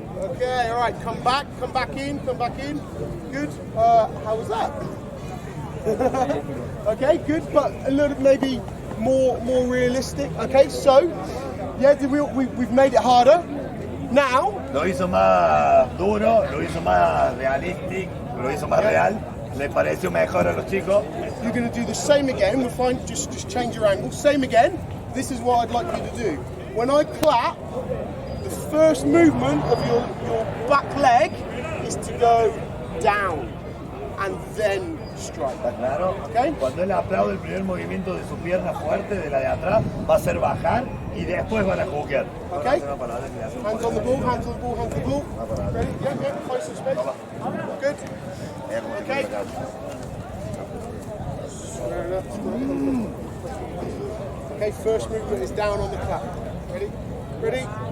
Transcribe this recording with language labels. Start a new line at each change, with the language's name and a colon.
English: Okay, all right, come back in. Good. How was that? Okay, good, but a little maybe more realistic. Okay, so yeah, we've made it harder. Now,
Spanish: Lo hizo más duro, lo hizo más realístico, lo hizo más real. Le pareció mejor a los chicos.
English: you're going to do the same again. We'll find just change your angle. Same again. This is what I'd like you to do. When I clap, the first movement of your back leg is to go down and then strike.
Spanish: ¿Está claro?
English: Okay.
Spanish: Cuando él aplaude, el primer movimiento de su pierna fuerte, de la de atrás, va a ser bajar y después van a juquear.
English: Okay. Hands on the ball, hands on the ball, hands on the ball. Ready? Yeah, close to space. Good. Okay. Okay, first movement is down on the clap. Ready? Ready?